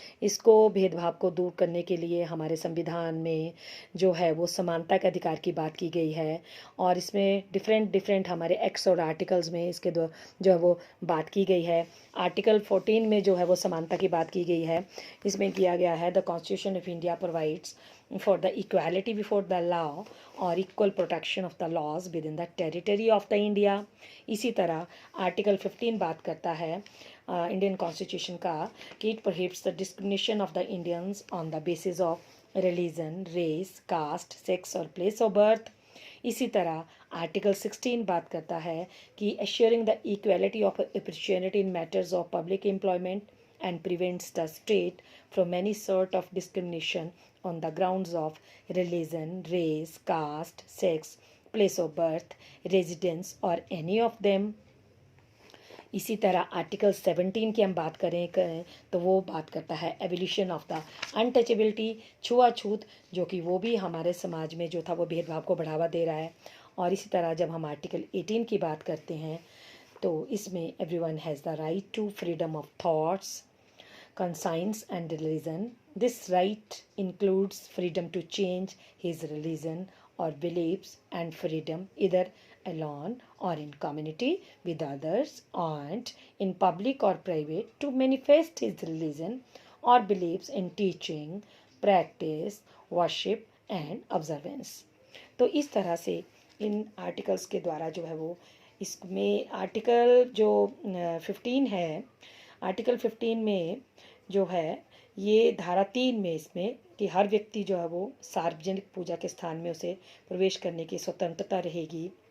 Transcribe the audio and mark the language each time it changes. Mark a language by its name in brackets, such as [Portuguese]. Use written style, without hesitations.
[Hindi] इसको भेदभाव को दूर करने के लिए हमारे संविधान में जो है वो समानता के अधिकार की बात की गई है, और इसमें डिफरेंट डिफरेंट हमारे एक्ट्स और आर्टिकल्स में इसके जो है वो बात की गई है। आर्टिकल 14 में जो है वो समानता की बात की गई है। इसमें किया गया है [English] The constitution of India provides for the equality before the law और equal protection of the laws within the territory of the India। [Hindi] इसी तरह आर्टिकल 15 बात करता है इंडियन कॉन्स्टिट्यूशन का कि [English] It prohibits the discrimination of the Indians on the basis of religion, race, caste, sex और place of birth। [Hindi] इसी तरह आर्टिकल 16 बात करता है कि [English] assuring the equality of opportunity in matters of public employment and prevents the state from any sort of discrimination on the grounds of religion, race, caste, sex, place of birth, residence or any of them। [Hindi] इसी तरह article 17 की हम बात करें तो वो बात करता है [English] evolution of the untouchability, [Hindi] छुआछूत, जो कि वो भी हमारे समाज में जो था वो भेदभाव को बढ़ावा दे रहा है। और इसी तरह जब हम आर्टिकल 18 की बात करते हैं तो इसमें [English] Everyone has the right to freedom of thoughts, conscience and religion। This right includes freedom to change his religion or beliefs and freedom either alone or in community with others and in public or private to manifest his religion or beliefs in teaching, practice, worship and observance। [Hindi] तो इस तरह से इन articles के द्वारा जो है वो इसमें आर्टिकल जो 15 है, आर्टिकल 15 में जो है ये धारा 3 में इसमें कि हर व्यक्ति जो है वो सार्वजनिक पूजा के स्थान में उसे प्रवेश करने की स्वतंत्रता रहेगी।